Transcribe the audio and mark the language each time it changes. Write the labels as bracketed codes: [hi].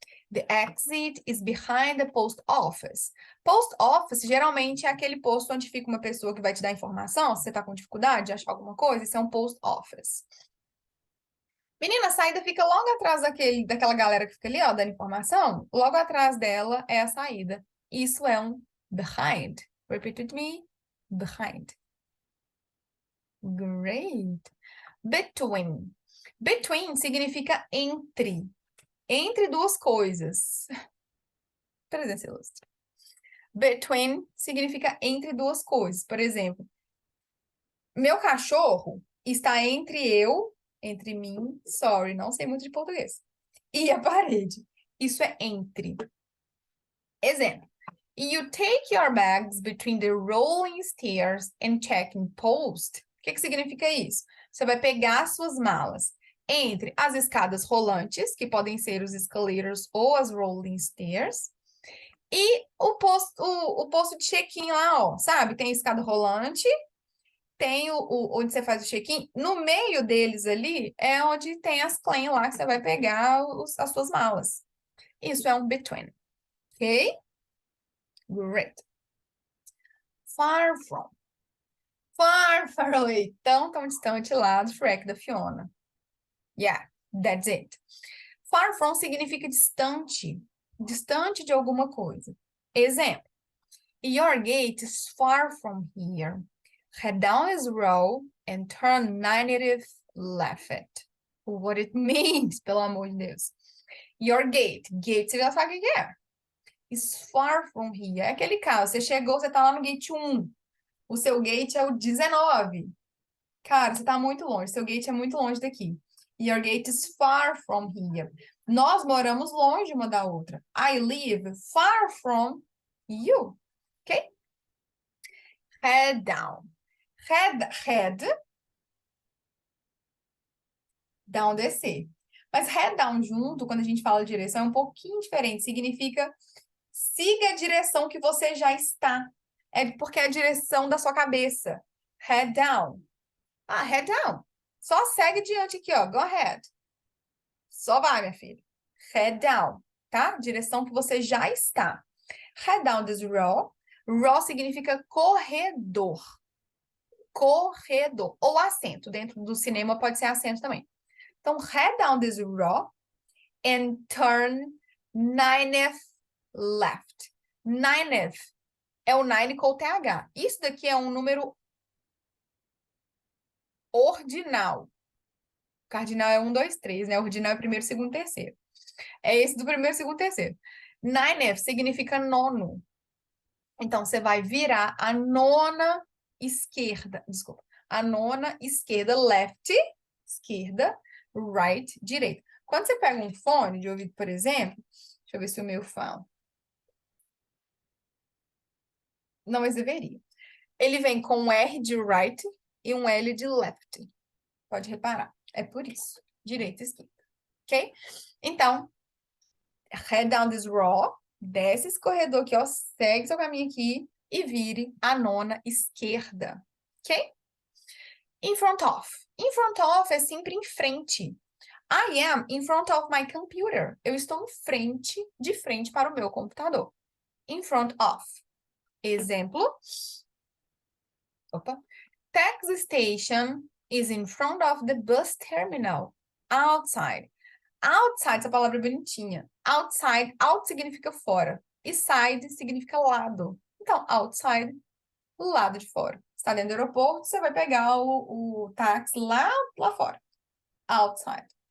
[en] The exit is behind the post office. [pt] Post office geralmente é aquele posto onde fica uma pessoa que vai te dar informação. Se você está com dificuldade de achar alguma coisa, isso é um post office. Menina, a saída fica logo atrás daquela galera que fica ali, ó, dando informação. Logo atrás dela é a saída. Isso é um behind. [en] Repeat with me. Behind. Great. Between. [pt] Between significa entre. Entre duas coisas. Presença ilustre. Between significa entre duas coisas. Por exemplo, meu cachorro está entre mim, sorry, não sei muito de português, e a parede. Isso é entre. Exemplo. [en] You take your bags between the rolling stairs and checking post. [pt] O que significa isso? Você vai pegar suas malas entre as escadas rolantes, que podem ser os escalators ou as rolling stairs, e o posto de check-in lá, ó, sabe? Tem a escada rolante, tem onde você faz o check-in. No meio deles ali é onde tem as claim lá que você vai pegar as suas malas. Isso é um between. Ok? [en] Great. Far from. Far, far away. [pt] Tão, tão distante lá do Shrek da Fiona. [en] Yeah, that's it. [pt] Far from significa distante. Distante de alguma coisa. Exemplo. [en] Your gate is far from here. Head down this road and turn 90 left. What it means, [pt] pelo amor de Deus. [en] Your gate. [pt] Gate, você já sabe o que é. [en] Is far from here. [pt] É aquele caso, você chegou, você tá lá no gate 1. O seu gate é o 19. Cara, você tá muito longe. Seu gate é muito longe daqui. [en] Your gate is far from here. [pt] Nós moramos longe uma da outra. [en] I live far from you. Ok? Head down. Head, down, descer. [pt] Mas head down junto, quando a gente fala de direção, é um pouquinho diferente. Significa siga a direção que você já está. É porque é a direção da sua cabeça. [en] Head down. Ah, head down. [pt] Só segue diante aqui, ó. [en] Go ahead. [pt] Só vai, minha filha. [en] Head down, tá? [pt] Direção que você já está. [en] Head down this row. [pt] Row significa corredor. Corredor. Ou assento. Dentro do cinema pode ser assento também. [en] Então, head down this row and turn 90th left. [pt] 90th é o 9 com o TH. Isso daqui é um número ordinal. Cardinal é 1, 2, 3, né? Ordinal é primeiro, segundo, terceiro. É esse do primeiro, segundo, terceiro. 9th significa nono. Então, você vai virar a nona esquerda. Desculpa. A nona esquerda, left, esquerda, right, direita. Quando você pega um fone de ouvido, por exemplo, deixa eu ver se o meu fala. Não, mas deveria. Ele vem com um R de right e um L de left. Pode reparar. É por isso. Direita e esquerda. Ok? Então, head down this row. Desce esse corredor aqui, ó. Segue seu caminho aqui e vire a nona esquerda. Ok? [en] In front of. [pt] In front of é sempre em frente. [en] I am in front of my computer. [pt] Eu estou de frente para o meu computador. [en] In front of. Exemplo. Opa. Taxi station is in front of the bus terminal. Outside. [pt] Outside, essa palavra é bonitinha. Outside, out significa fora. E side significa lado. Então, outside, lado de fora. Está dentro do aeroporto, você vai pegar o táxi lá fora. Outside.